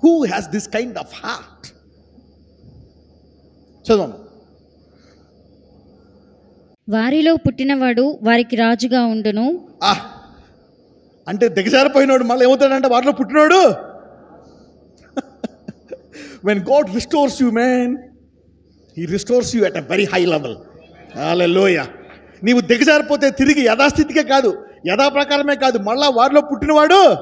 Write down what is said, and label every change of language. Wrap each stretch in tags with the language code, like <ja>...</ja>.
<en>Who has this kind of heart?</en> <te>చదవం. వారిలో పుట్టినవాడు వారికి రాజుగా ఉండును. అంటే దిగజారిపోయినాడు మళ్ళీ ఏమవుతాడంటే వారిలో పుట్టినాడు.</te> <en>When God restores you, man, He restores you at a very high level. Hallelujah.</en> <te>నీవు దిగజారిపోతే తిరిగి యథాస్థితికే కాదు, యథాప్రకారమే కాదు, మళ్ళా వారిలో పుట్టినవాడు.</te>